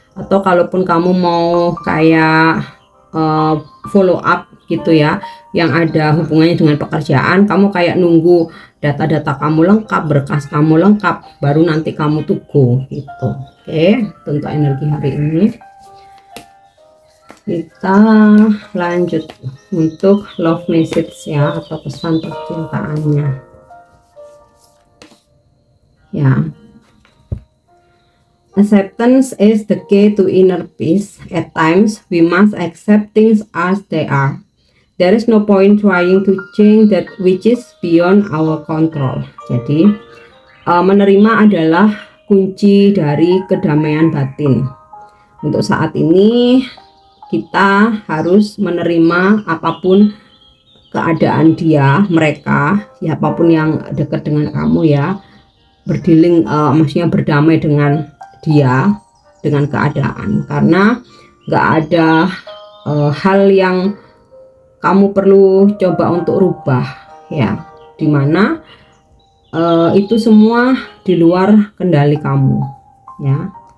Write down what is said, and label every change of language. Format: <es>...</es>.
<id>Atau kalaupun kamu mau kayak follow up gitu ya, yang ada hubungannya dengan pekerjaan, kamu kayak nunggu data-data kamu lengkap, berkas kamu lengkap, baru nanti kamu tuh go gitu. Oke, untuk energi hari ini kita lanjut untuk love message ya, atau pesan percintaannya ya.</id> <en>Acceptance is the key to inner peace. At times we must accept things as they are. There is no point trying to change that which is beyond our control.</en> <id>Jadi menerima adalah kunci dari kedamaian batin. Untuk saat ini kita harus menerima apapun keadaan dia, mereka, siapapun yang dekat dengan kamu ya, berdealing, maksudnya berdamai dengan dia, dengan keadaan, karena nggak ada hal yang kamu perlu coba untuk rubah ya, dimana itu semua di luar kendali kamu ya.</id>